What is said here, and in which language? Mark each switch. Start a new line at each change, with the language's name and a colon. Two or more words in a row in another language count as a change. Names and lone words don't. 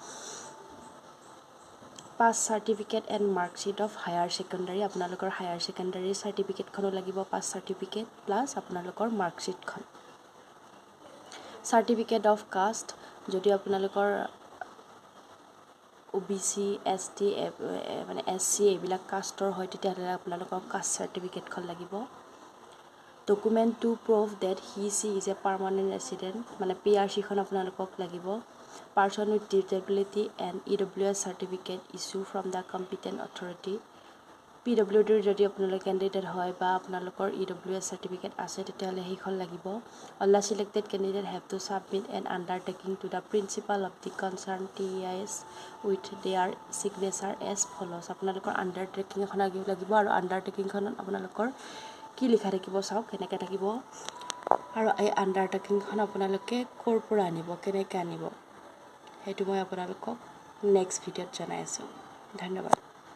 English: pass certificate and marksheet of higher secondary
Assamese: আপোনালোকৰ
English: higher secondary certificate
Assamese: লাগিব
English: pass certificate plus
Assamese: আপোনালোকৰ মাৰ্কশ্বিটখন
English: certificate of caste
Assamese: যদি আপোনালোকৰ OBC ST মানে SC এইবিলাক কাষ্টৰ হয় তেতিয়াহ'লে আপোনালোকৰ
English: caste certificate
Assamese: লাগিব
English: document to prove that he/she is a permanent resident
Assamese: মানে PRCখন আপোনালোকক লাগিব
English: person with disability and EWS certificate issue from the competent authority
Assamese: PWDৰ যদি আপোনালোক কেণ্ডিডেট হয় বা আপোনালোকৰ
English: EWS certificate
Assamese: আছে তেতিয়াহ'লে সেইখন
English: লাগিব all the selected candidate have to submit an undertaking to the principal of the concerned TEIS with their signature as follows
Assamese: আপোনালোকৰ undertaking এখন লাগিব আৰু undertakingখনত আপোনালোকৰ কি লিখা থাকিব চাওক কেনেকৈ থাকিব আৰু এই undertakingখন আপোনালোকে ক'ৰ পৰা আনিব কেনেকৈ আনিব সেইটো মই আপোনালোকক নেক্সট ভিডিঅ'ত জনাই আছোঁ ধন্যবাদ